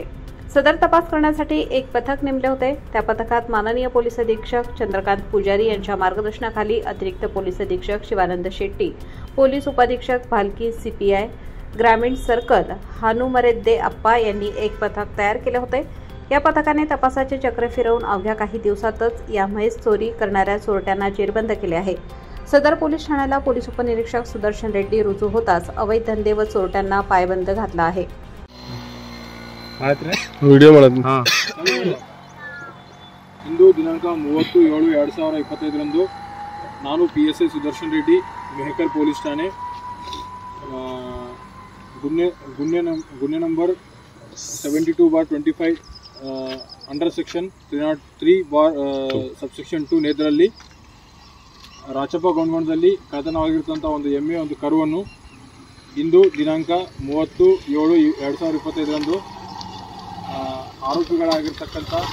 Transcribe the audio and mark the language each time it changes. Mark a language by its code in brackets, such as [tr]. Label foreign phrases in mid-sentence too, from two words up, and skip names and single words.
[mr] सदर तपास करण्यासाठी एक पथक नेमले होते। त्या पथकात माननीय पोलीस अधीक्षक चंद्रकांत पुजारी यांच्या मार्गदर्शनाखाली अतिरिक्त पोलीस अधीक्षक शिवानंद शेट्टी, पोलीस उपाधीक्षक भालकी सीपीआय ग्रामीण सर्कल हानुमरेद्दे अप्पा यांनी एक पथक तयार केले होते। या पथकाने तपासाचे चक्र फिरवून अवघ्या काही दिवसातच या म्हैस चोरी करणाऱ्या चोरट्यांना जेरबंद केले आहे। सदर पोलीस ठाण्याला पोलीस उपनिरीक्षक सुदर्शन रेड्डी रुजू होताच अवैध धंदे व चोरट्यांना पायबंद घातला आहे। [kn] ವಿಡಿಯೋ ಮಾಡೋದು ಇಂದು ದಿನಾಂಕ 30/7/2025 ನಾನು PSI ಸುದರ್ಶನ್ ರೆಡ್ಡಿ ಮೆಹಕರ್ ಪೊಲೀಸ್ ಠಾಣೆ ಗುನ್ನೆ ನಂಬರ್ 72/25 [en] under section 303 subsection 2 [kn] ನೇತರಲ್ಲಿ ರಾಚಪ್ಪ ಗೌಂಡದಲ್ಲಿ ಕಥನವಾಗಿರುವಂಥ ಒಂದು ಎಮ್ಮೆ ಒಂದು ಕರುವನ್ನು ಇಂದು ದಿನಾಂಕ 30/7/2025 ಆರೋಪಿಗಳಾಗಿರ್ತಕ್ಕಂಥ